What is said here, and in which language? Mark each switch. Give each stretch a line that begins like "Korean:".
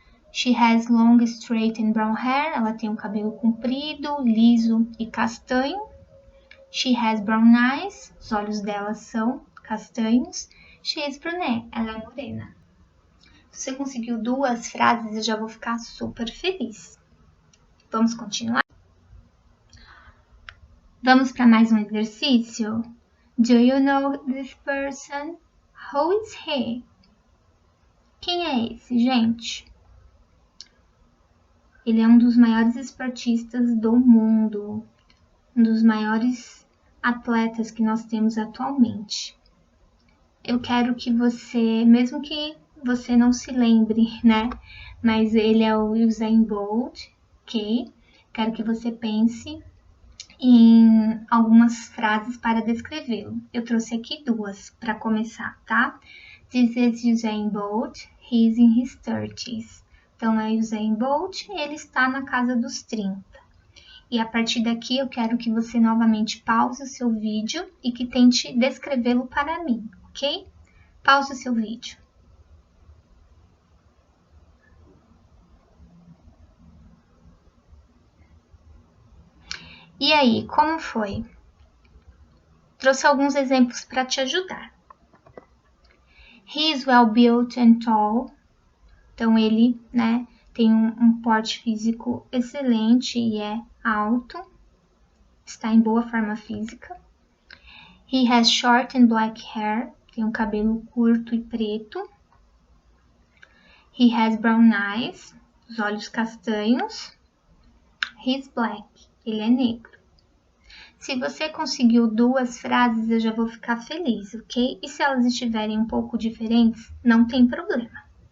English: She has long, straight and brown hair.
Portuguese: Ela tem um cabelo comprido, liso e castanho.
English: She has brown eyes.
Portuguese: Os olhos dela são castanhos.
English: She is brunette.
Portuguese: Ela é morena. Se você conseguiu 2 frases, eu já vou ficar super feliz. Vamos continuar? Vamos para mais um exercício?
English: Do you know this person? Who is he?
Portuguese: Quem é esse, gente? Ele é um dos maiores esportistas do mundo, um dos maiores atletas que nós temos atualmente. Eu quero que você, mesmo que você não se lembre, né? Mas ele é o Usain Bolt, ok? Quero que você pense em algumas frases para descrevê-lo. Eu trouxe aqui 2 para começar, tá?
English: This is Usain Bolt, he is in his 30s.
Portuguese: Então, é Usain Bolt, ele está na casa dos 30. E a partir daqui, eu quero que você novamente pause o seu vídeo e que tente descrevê-lo para mim, ok? Pause o seu vídeo. E aí, como foi? Trouxe alguns exemplos para te ajudar.
English: He is well built and tall.
Portuguese: Então, ele, né, tem um porte físico excelente e é alto. Está em boa forma física.
English: He has short and black hair.
Portuguese: Tem um cabelo curto e preto.
English: He has brown eyes.
Portuguese: Os olhos castanhos.
English: He is black.
Portuguese: Ele é negro. Se você conseguiu 2 frases, eu já vou ficar feliz, ok? E se elas estiverem um pouco diferentes, não tem problema.